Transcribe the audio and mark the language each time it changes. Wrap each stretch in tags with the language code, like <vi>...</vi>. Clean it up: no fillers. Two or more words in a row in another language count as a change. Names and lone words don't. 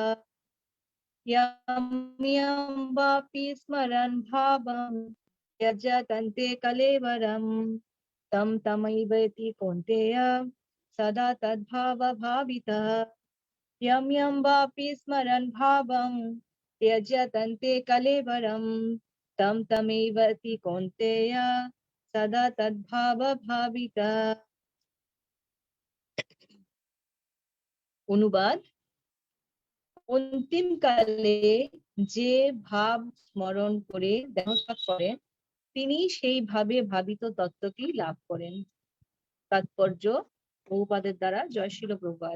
<sa>यम यम वापि स्मरन् भावं त्यजन्ते कलेवरं तं तमैव विद्धि कौन्तेय सदा तद्भावभावितः यम यम वापि स्मरन् भावं त्यजन्ते कलेवरं तं तमेवति कौन्तेय सदा तद्भावभावितः।</sa> <bn>অনুবাদ: অন্তিম কালে যে ভাব স্মরণ করে দেহত্যাগ করেন তিনি সেই ভাবে ভাবিত তত্ত্বটি লাভ করেন। তাৎপর্য: প্রভুপাদের দ্বারা, জয় শিল প্রভুপাদ।</bn>